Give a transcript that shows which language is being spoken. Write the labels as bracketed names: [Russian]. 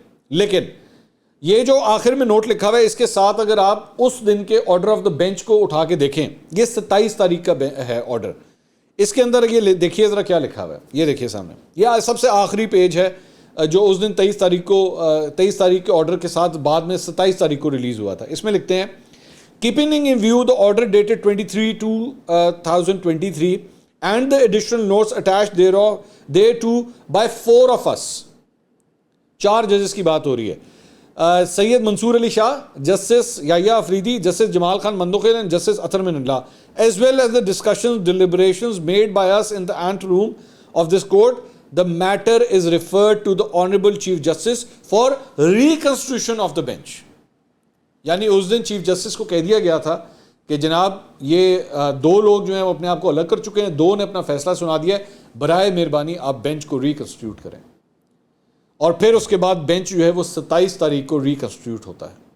[Urdu] لیکن یہ جو آخر میں نوٹ لکھا ہوا ہے, اس کے ساتھ اگر آپ اس دن کے آرڈر آف دا بینچ کو اٹھا کے دیکھیں, یہ 27 تاریخ کا ہے آرڈر, اس کے اندر یہ دیکھیے ذرا کیا لکھا ہوا ہے, یہ دیکھیے سامنے, یہ سب سے آخری پیج ہے جو اس دن 23 تاریخ کے آرڈر کے ساتھ بعد میں 27 تاریخ کو ریلیز ہوا تھا. اس میں لکھتے ہیں [English] keeping in view the order dated 23/2023 and the additional notes attached thereto by 4 of us, [Urdu] 4 ججز کی بات ہو رہی ہے, [English] Syed Mansoor Ali Shah, justice Yahya Afridi, justice Jamal Khan Mandokhel and justice Athar Minallah, as well as the discussions deliberations made by us in the ante room of this court, the matter is referred to the honorable chief justice for reconstitution of the bench. [Urdu] یعنی اس دن chief justice کو کہہ دیا گیا تھا کہ جناب یہ 2 لوگ جو ہیں وہ اپنے آپ کو الگ کر چکے ہیں, 2 نے اپنا فیصلہ سنا دیا ہے, برائے مہربانی آپ بینچ کو ریکنسٹیٹیوٹ کریں. اور پھر اس کے بعد بینچ جو ہے وہ 27 تاریخ کو ریکنسٹیٹیوٹ ہوتا ہے.